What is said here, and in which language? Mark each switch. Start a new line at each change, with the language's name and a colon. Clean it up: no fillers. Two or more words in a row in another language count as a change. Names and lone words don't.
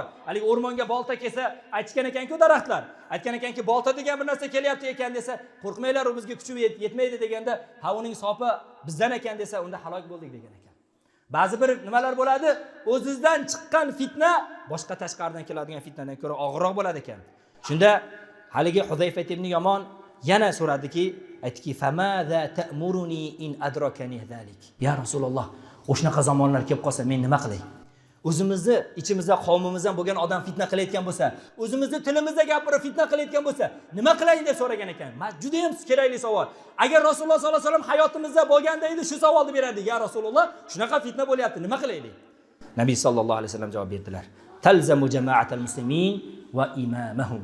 Uzbek: Haligi o'rmonga bolta kelsa, aytgan ekan-ku daraxtlar. Aytgan ekanki, bolta degan bir narsa kelyapti ekan desa, qo'rqmanglar, u bizga kuchi yetmaydi deganda, ha uning sopi bizdan ekan desa, unda halok bo'ldik degan ekan. Ba'zi bir nimalar bo'ladi, o'zingizdan chiqqan fitna boshqa tashqaridan keladigan fitnadan ko'ra og'irroq bo'ladi ekan. Shunda haligi Huzayfa ibn Yomon yana so'radiki, aytdiki,
Arabic: "فماذا تأمرني إن أدركني ذلك?" يا رسول الله,
Uzbek: o'shnaqa zamonlar kelib qolsa men nima qilay? O'zimizni ichimizda qavmimizdan bo'lgan odam fitna qilayotgan bo'lsa, o'zimizni tilimizda gapirib fitna qilayotgan bo'lsa, nima qilayin deb so'ragan ekan. Men juda ham kerakli savol. Agar Rasululloh
Arabic: صلى الله عليه وسلم
Uzbek: hayotimizda bo'lganda edi, shu savolni berardik.
Arabic: يا رسول الله,
Uzbek: shunaqa fitna bo'lyapti, nima qilaylik? Nabiy
Arabic: صلى الله عليه وسلم
Uzbek: javob berdilar:
Arabic: "تلزم جماعة المسلمين وإمامهم."